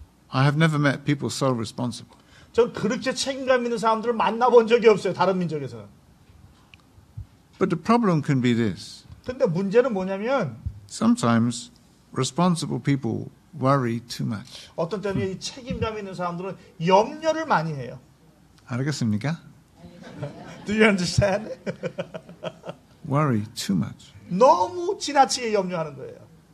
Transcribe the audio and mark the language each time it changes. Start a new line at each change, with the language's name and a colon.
English: I have never met people so responsible.
Korean: 전 그렇게 책임감 있는 사람들을 만나본 적이 없어요. 다른 민족에서는.
English: But the problem can be this.
Korean: 근데 문제는 뭐냐면
English: Sometimes responsible people worry too much.
Korean: 어떤 때는 이 책임감 있는 사람들은 염려를 많이 해요. 알겠습니까?
English: Do you understand? Worry too much.
Korean: 너무 지나치게 염려하는 거예요.